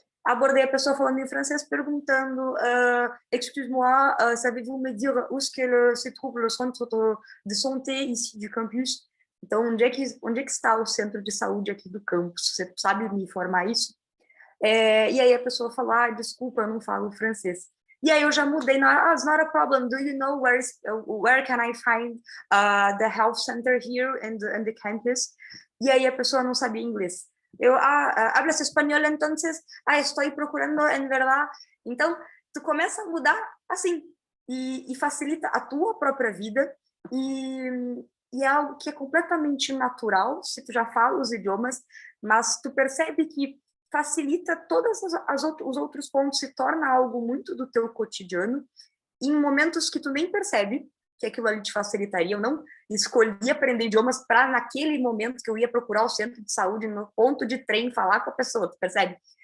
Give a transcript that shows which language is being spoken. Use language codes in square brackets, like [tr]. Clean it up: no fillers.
[pt] Abordei a pessoa falando em francês, perguntando [fr] excuse-moi, savez-vous me dire où se trouve le centre de santé ici du campus? [pt] Então, onde é que está o centro de saúde aqui do campus? Você sabe me informar isso? E aí a pessoa falou, desculpa, eu não falo francês. E aí eu já mudei, [en] it's not a problem, do you know where can I find the health center here in the campus? [pt] E aí a pessoa não sabia inglês. Eu, [es] hablas espanhol, entonces, [pt] estou procurando, [es] en verdad. [pt] Então, tu começa a mudar assim, e facilita a tua própria vida, e é algo que é completamente natural, se tu já fala os idiomas, mas tu percebe que facilita todos os outros pontos, se torna algo muito do teu cotidiano, em momentos que tu nem percebe que aquilo ali te facilitaria. Eu não escolhi aprender idiomas para naquele momento que eu ia procurar o centro de saúde, no ponto de trem, falar com a pessoa, tu percebe?